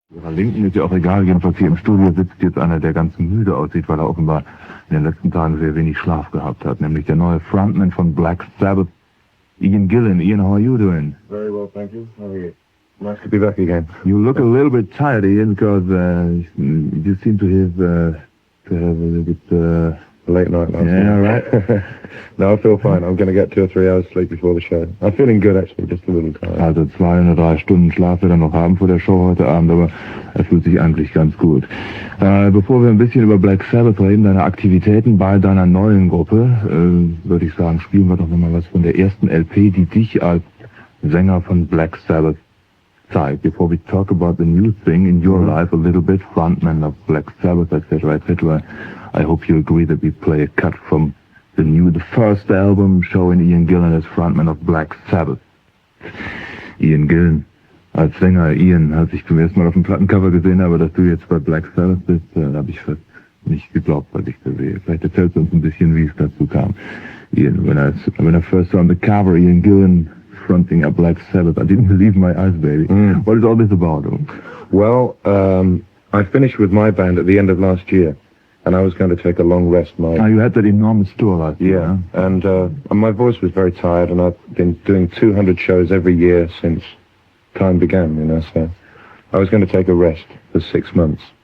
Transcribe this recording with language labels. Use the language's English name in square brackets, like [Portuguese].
[German] Linken ist ja auch egal, jedenfalls hier im Studio sitzt jetzt einer, der ganz müde aussieht, weil er offenbar in den letzten Tagen sehr wenig Schlaf gehabt hat, nämlich der neue Frontman von Black Sabbath, Ian Gillan. [English] Ian, how are you doing? Very well, thank you. How are you? Nice to be back again. You look a little bit tired, Ian, because you seem to have a little bit... late night last night. Yeah, right. No, I feel fine. I'm going to get 2 or 3 hours sleep before the show. I'm feeling good, actually, just a little tired. [German] Also 2 oder 3 Stunden Schlaf wird er noch haben vor der Show heute Abend, aber er fühlt sich eigentlich ganz gut. Bevor wir ein bisschen über Black Sabbath reden, deine Aktivitäten bei deiner neuen Gruppe, würde ich sagen, spielen wir doch nochmal was von der ersten LP, die dich als Sänger von Black Sabbath zeigt. [English] Before we talk about the new thing in your life a little bit, frontman of Black Sabbath, etc., etc., I hope you agree that we play a cut from the first album showing Ian Gillan as frontman of Black Sabbath. [German] Ian Gillan als Sänger. Ian, als ich zum ersten Mal auf dem Plattencover gesehen habe, dass du jetzt bei Black Sabbath bist, da habe ich fast nicht geglaubt, was ich da sehe. Vielleicht erzählst du uns ein bisschen, wie es dazu kam. [English] Ian, when I first saw on the cover Ian Gillan fronting a Black Sabbath, I didn't believe my eyes, baby. What is all this about? Well, I finished with my band at the end of last year. And I was going to take a long rest. You had that enormous tour last year. Yeah, and my voice was very tired, and I've been doing 200 shows every year since time began, you know, so I was going to take a rest for 6 months.